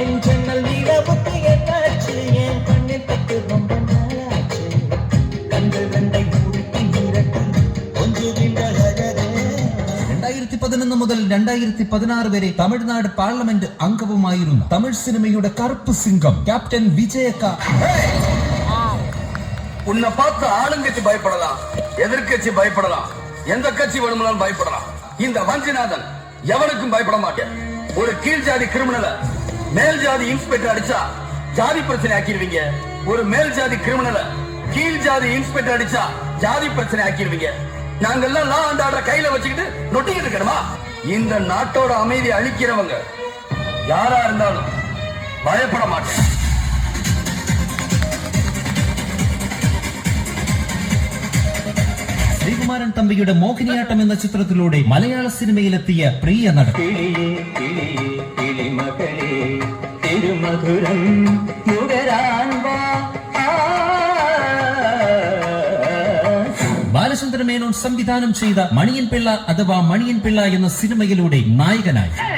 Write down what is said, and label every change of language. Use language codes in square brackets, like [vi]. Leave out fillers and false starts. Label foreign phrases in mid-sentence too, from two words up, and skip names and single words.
[ml] മുതൽ 2016 വരെ തമിഴ്നാട് പാർലമെന്റ് അംഗവുമായിരുന്ന തമിഴ് സിനിമയുടെ കറുപ്പ് സിംഗം ക്യാപ്റ്റൻ വിജയക്ക. [ta] உன்னை பார்த்து ஆளுங்கட்சி பயப்படலாம், எதிர்கட்சி பயப்படலாம், எந்த கட்சி வேணும்னாலும் பயப்படலாம். இந்த வஞ்சிநாதன் எவனுக்கும் பயப்பட மாட்டேன். ஒரு கீழ் ஜாதி கிரிமினல மேல் ஜாதி இன்ஸ்பெக்டர் அடிச்சா ஜாதி பிரச்சனை ஆக்கிடுவீங்க. ஒரு மேல் ஜாதி கிரிமினல கீழ் ஜாதி இன்ஸ்பெக்டர் அடிச்சா ஜாதி பிரச்சனை ஆக்கிடுவீங்க. நாங்கெல்லாம் [en] law and order [ta] கையில வச்சுக்கிட்டு நொட்டிக்கிட்டு இருக்கணுமா? இந்த நாட்டோட அமைதி அழிக்கிறவங்க யாரா இருந்தாலும் பயப்பட மாட்டேன். [ml] ശ്രീകുമാരൻ തമ്പിയുടെ മോഹിനിയാട്ടം എന്ന ചിത്രത്തിലൂടെ മലയാള സിനിമയിലെത്തിയ പ്രിയ നടൻ, ബാലചന്ദ്ര മേനോൻ സംവിധാനം ചെയ്ത മണിയൻ പിള്ള അഥവാ മണിയൻ പിള്ള എന്ന സിനിമയിലൂടെ നായകനായി,